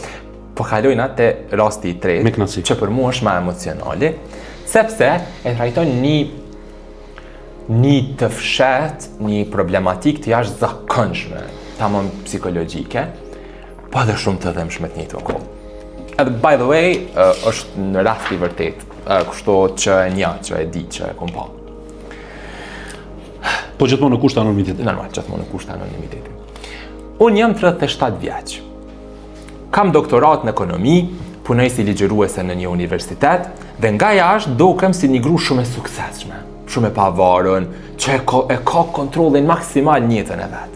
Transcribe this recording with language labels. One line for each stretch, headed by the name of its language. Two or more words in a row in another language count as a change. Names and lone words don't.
Albanian: Po kalojna te rasti i tretë, që për mua është më emocionali, sepse e trajton një të fshetë, një problematik të jashtëzakonshme, tamam psikologjike, po edhe shumë të dhëmshme të njëjtën kohë.
English: Edhe by the way,
Albanian: është në rast i vërtet, kështu që që e di që e kom pa. Po gjithmonë në kusht anonimiteti. Normal, gjithmonë në kusht anonimiteti. Unë jam 37 vjeç. Kam doktorat në ekonomi, punoj si ligjëruese në një universitet dhe nga jashtë dukem si një gru shumë e suksesshme, shumë e pavarur, që e ka kontrollin maksimal në jetën e vet.